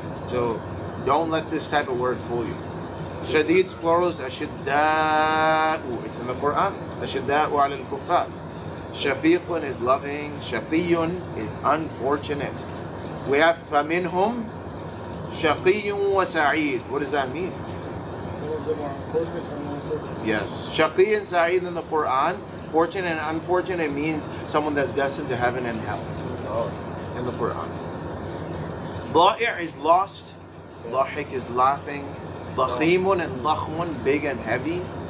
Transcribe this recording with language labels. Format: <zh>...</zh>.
<en>So don't let this type of word fool you. Shadid's plural is ashidda'u. It's in the Quran.</en> <ar>Ashidda'u ala al-kuffar.</ar> <en>Shafiqun is loving. Shaqiyun is unfortunate. We have</en> <ar>فَمِنْهُمْ شَقِيٌّ وَسَعِيدٌ.</ar> <en>What does that mean? Yes. Shaqi and Sa'id in the Quran, fortunate and unfortunate means someone that's destined to heaven and hell. In the Quran. Da'i' is lost. Lahik is laughing. Dakhimun and dakhmun, big and heavy.</en>